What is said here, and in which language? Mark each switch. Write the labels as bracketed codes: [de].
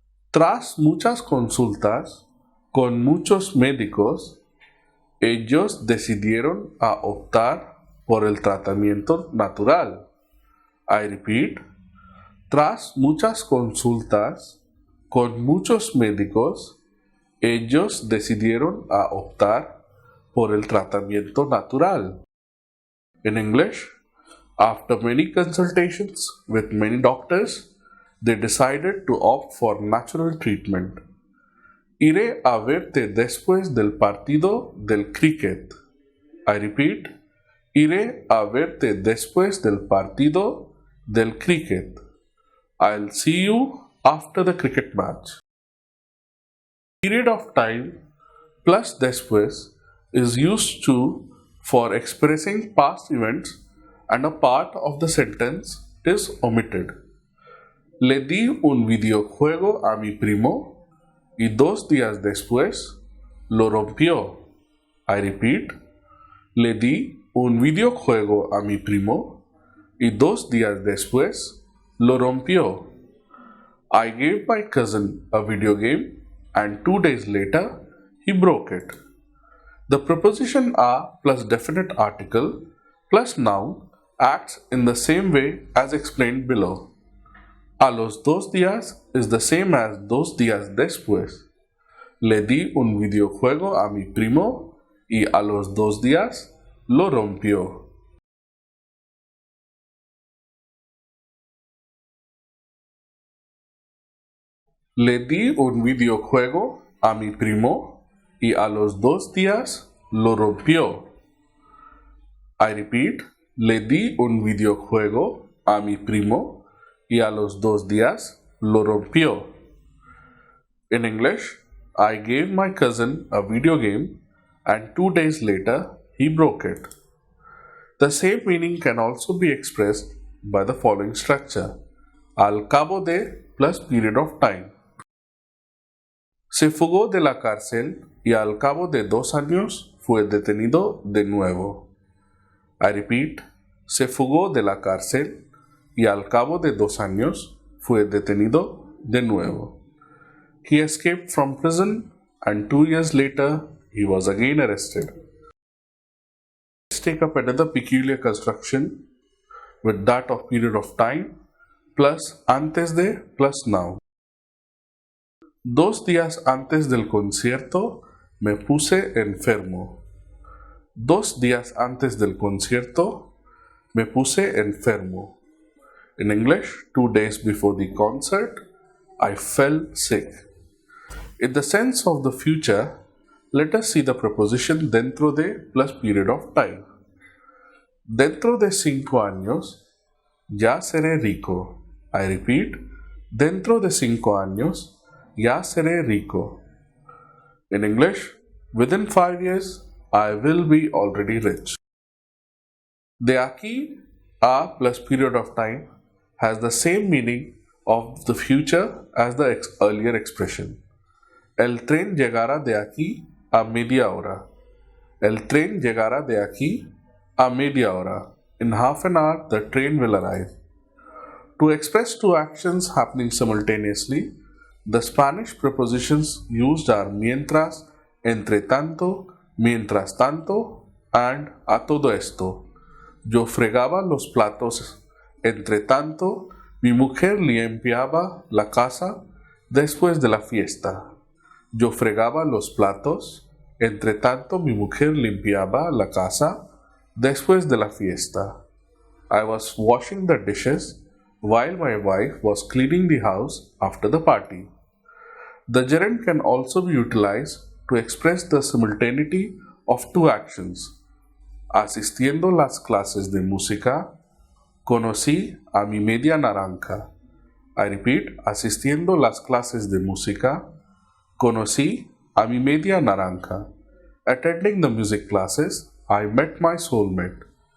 [es] Tras muchas consultas con muchos médicos, ellos decidieron a optar por el tratamiento natural. [en] I repeat, [es] tras muchas consultas con muchos médicos, ellos decidieron a optar por el tratamiento natural. [en] In English, after many consultations with many doctors, they decided to opt for natural treatment. [es] Iré a verte después del partido del cricket. [en] I repeat, [es] iré a verte después del partido del cricket. [en] I'll see you after the cricket match. Period of time plus después is used for expressing past events and a part of the sentence is omitted. [es] Le di un videojuego a mi primo y 2 días después lo rompió. [en] I repeat, [es] le di un videojuego a mi primo y 2 días después lo rompió. [en] I gave my cousin a video game and 2 days later he broke it. The preposition a plus definite article plus noun acts in the same way as explained below. [es] A los 2 días [en] is the same as [es] 2 días después. Le di un videojuego a mi primo y a los 2 días lo rompió. Le di un videojuego a mi primo y a los 2 días lo rompió. [en] I repeat, [es] le di un videojuego a mi primo y a los 2 días lo rompió. [en] In English, I gave my cousin a video game and 2 days later he broke it. The same meaning can also be expressed by the following structure: al cabo de plus period of time. [es] Se fugó de la cárcel y al cabo de 2 años fue detenido de nuevo. [en] I repeat, [es] se fugó de la cárcel y al cabo de 2 años fue detenido de nuevo. [en] He escaped from prison and 2 years later he was again arrested. Let's take up another peculiar construction with that of period of time plus antes de plus now. [es] 2 días antes del concierto me puse enfermo. 2 días antes del concierto me puse enfermo. [en] In English, 2 days before the concert, I fell sick. In the sense of the future, let us see the preposition dentro de plus period of time. [es] Dentro de 5 años, ya seré rico. [en] I repeat, [es] dentro de 5 años, ya seré rico. [en] In English, within 5 years, I will be already rich. De aquí a plus period of time has the same meaning of the future as the earlier expression. [es] El tren llegará de aquí a media hora. El tren llegará de aquí a media hora. [en] In half an hour, the train will arrive. To express two actions happening simultaneously, the Spanish prepositions used are mientras, entre tanto, mientras tanto, and a todo esto. [es] Yo fregaba los platos. Entre tanto, mi mujer limpiaba la casa después de la fiesta. Yo fregaba los platos. Entre tanto, mi mujer limpiaba la casa después de la fiesta. [en] I was washing the dishes while my wife was cleaning the house after the party. The gerund can also be utilized to express the simultaneity of two actions. [es] Asistiendo las clases de música, conocí a mi media naranja. [en] I repeat, [es] asistiendo las clases de música, conocí a mi media naranja. [en] Attending the music classes, I met my soulmate.